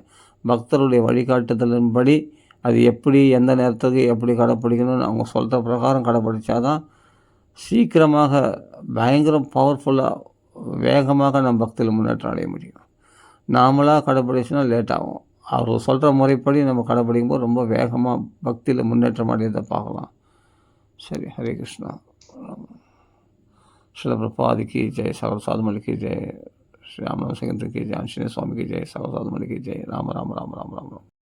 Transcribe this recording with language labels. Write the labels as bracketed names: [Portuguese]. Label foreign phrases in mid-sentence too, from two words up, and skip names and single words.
[Tamil] பக்தருடைய வழிகாட்டுதலின்படி அது எப்படி, எந்த நேரத்துக்கு எப்படி கடைப்பிடிக்கணும்னு அவங்க சொல்கிற பிரகாரம் கடைப்பிடிச்சா தான் சீக்கிரமாக பயங்கர பவர்ஃபுல்லாக வேகமாக நம்ம பக்தியில் முன்னேற்றம் அடைய முடியும். நாமளாக கடைப்பிடிச்சுன்னா லேட் ஆகும். அவர் சொல்கிற முறைப்படி நம்ம கடைப்பிடிக்கும்போது ரொம்ப வேகமாக பக்தியில் முன்னேற்றம் அடையதை பார்க்கலாம். சரி, ஹரே கிருஷ்ணா. [Hindi] श्रील प्रभुपाद की जय, सागर साधुमल की जय, श्री राम सिंह की जय, आंजनेय स्वामी की जय, सागर साधुमल की जय। राम राम राम राम राम राम।